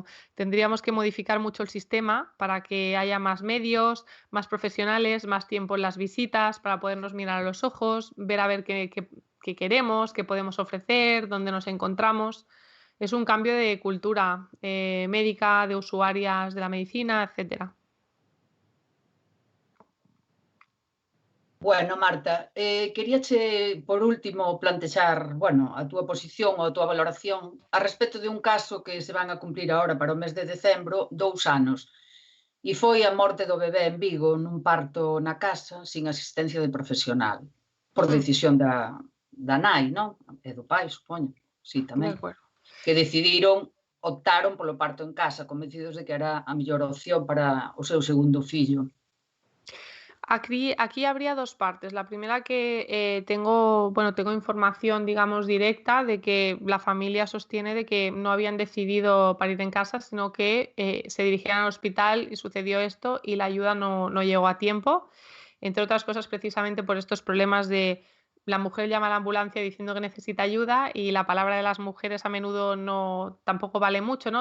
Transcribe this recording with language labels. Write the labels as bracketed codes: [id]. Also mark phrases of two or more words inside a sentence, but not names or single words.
[es] Tendríamos que modificar mucho el sistema para que haya más medios, más profesionales, más tiempo en las visitas para podernos mirar a los ojos, ver a ver qué queremos, qué podemos ofrecer, dónde nos encontramos. Es un cambio de cultura médica, de usuarias de la medicina, etcétera. Bueno, Marta, [gl] queríache por último plantexar, bueno, a túa posición ou a túa valoración a respecto de un caso que se van a cumplir agora para o mes de decembro 2 anos. E foi a morte do bebé en Vigo nun parto na casa sin asistencia de profesional, por decisión da nai, non? E do pai, supoño. Sí, tamén. Que optaron polo parto en casa, convencidos de que era a mellor opción para o seu segundo fillo. [es] Aquí habría dos partes. La primera que tengo información, digamos, directa de que la familia sostiene de que no habían decidido parir en casa, sino que se dirigían al hospital y sucedió esto y la ayuda no llegó a tiempo, entre otras cosas precisamente por estos problemas de la mujer llama a la ambulancia diciendo que necesita ayuda y la palabra de las mujeres a menudo tampoco vale mucho, ¿no?